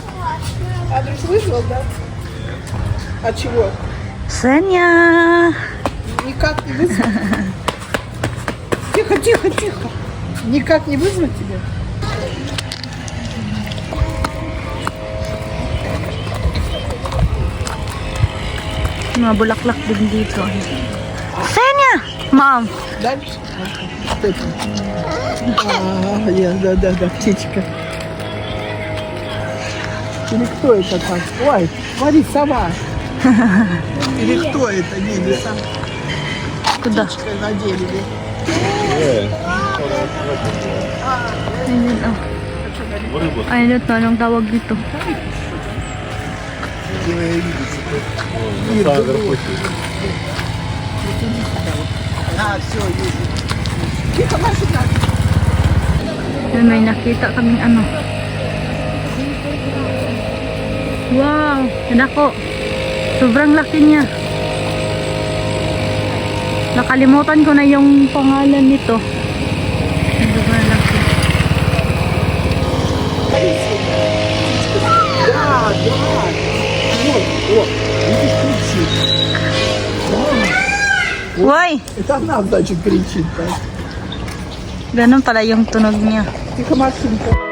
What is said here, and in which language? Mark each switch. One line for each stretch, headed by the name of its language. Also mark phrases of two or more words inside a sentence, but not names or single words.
Russian: Адрес вызвал, да? А чего? Сеня! Никак не вызвал. Тихо, тихо, тихо. Никак не вызвать тебя?
Filipino: Mga bulaklak din dito. Senya! Mom!
Russian: Дальше? Что это? Да, птичка. Или кто это так? Ой, смотри, сова. Или кто это? Не сова. Куда? Птичка на дереве.
Filipino: Ayun, oh. Ayun ito, anong tawag dito?
Russian: Все, есть. Тихо, Маша, так.
Filipino: Yun, may nakita kaming ano. Wow! Nako! Sobrang laki niya. Nakalimutan ko na yung pangalan nito. Sobrang laki.
Russian: Да. Вот, видишь, кричит.
Filipino: Uy!
Russian: Это она, значит, кричит, да.
Filipino: Ganun pala yung tunog niya.
Russian: Тихо, Машенька.